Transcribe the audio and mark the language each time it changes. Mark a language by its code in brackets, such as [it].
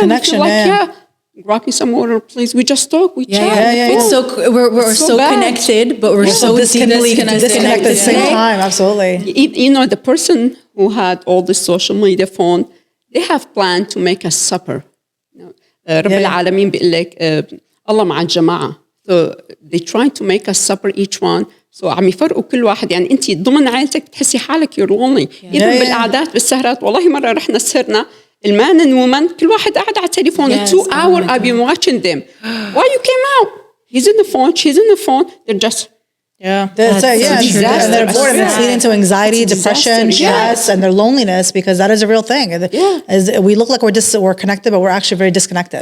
[en] connection. grab me some water, please. We just talk, we chat. It's we're It's so bad. connected, but we're so deeply disconnected at the same time. Absolutely. You know, the person who had all the social media phone, they have planned to make a supper. [ar] رب العالمين بيقول لك الله مع الجماعة. [en] So they try to make a supper each one. So [ar] عم يفرقوا كل واحد. يعني أنت ضمن عائلتك بتحسي حالك [en] you're lonely. Even [ar] بالقعدات بالسهرات. والله مرة رحنا سهرنا المان [en] and woman [ar] كل واحد قاعد على التليفون. [en] 2 hours I've been watching them. Why you came out? He's in the phone. She's in the phone. They're just and they're bored, and it's leading to anxiety, depression, stress, and their loneliness, because that is a real thing. We look like we're connected, but we're actually very disconnected.